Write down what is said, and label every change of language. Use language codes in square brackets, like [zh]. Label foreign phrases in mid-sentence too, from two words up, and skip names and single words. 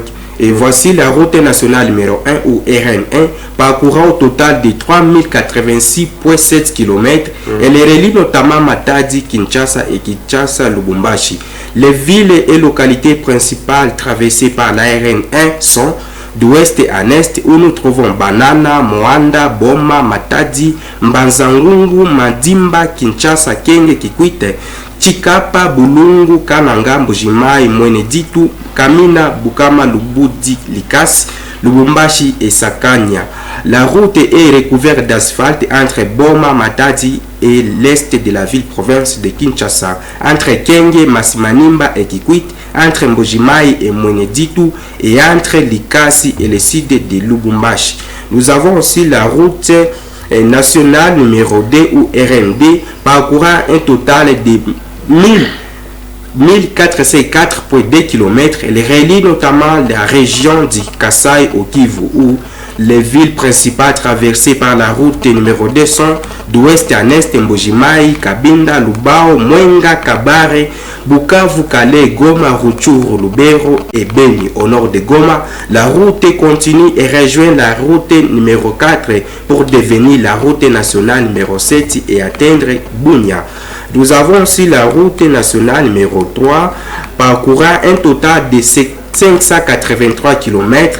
[fr] Et voici la route nationale numéro 1 ou RN1, parcourant au total de 3086,7 km. Elle relie notamment Matadi, Kinshasa et Kinshasa-Lubumbashi. Les villes et localités principales traversées par la RN1 sont d'ouest à est, où nous trouvons Banana, Moanda, Boma, Matadi, Mbanzangungu, Madimba, Kinshasa, Kenge, Kikwite, Chikapa, Bulungu, Kananga, Mbujimai, Mweneditu, Kamina, Bukama, Lubudi, Likasi, Lubumbashi et Sakanya. La route est recouverte d'asphalte entre Boma, Matadi et l'est de la ville-province de Kinshasa, entre Kenge, Masimanimba et Kikwit, entre Mbujimai et Mweneditu et entre Likasi et le sud de Lubumbashi. Nous avons aussi la route nationale numéro 2 ou RND, parcourant un total de 1404,2 km. Elle relie notamment la région du Kasai au Kivu, où les villes principales traversées par la route numéro 2 sont d'ouest à est Mbujimai, Kabinda, Lubao, Mwenga, Kabare, Bukavu, Kale, Goma, Rutshuru, Lubero et Beni. Au nord de Goma, la route continue et rejoint la route numéro 4 pour devenir la route nationale numéro 7 et atteindre Bunia. Nous avons aussi la route nationale numéro 3, parcourant un total de 583 km.